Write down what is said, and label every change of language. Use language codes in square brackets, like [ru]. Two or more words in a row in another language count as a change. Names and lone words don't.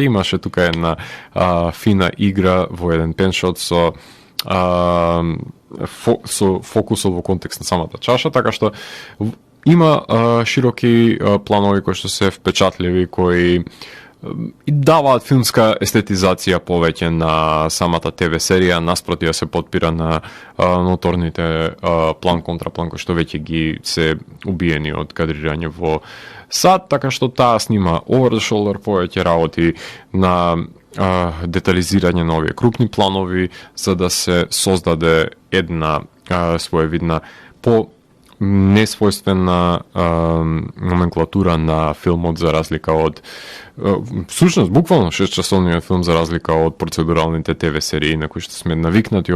[mk] Имаше тука една фина игра во еден пеншот со фокусот во контекст на самата чаша, така што има широки планови кои што се впечатливи, кои и даваат филмска естетизација повеќе на самата ТВ серија, наспроти да се подпира на ноторните план контраплан кои што веќе ги се убиени од кадрирање во сад, така што таа снима [en] over the shoulder [mk] повеќе работи на детализирање на овие крупни планови за да се создаде една своевидна по несвојствена номенклатура на филмот, за разлика од всушност буквално 6-часовниот филм, за разлика од процедуралните ТВ серии на кои што сме навикнати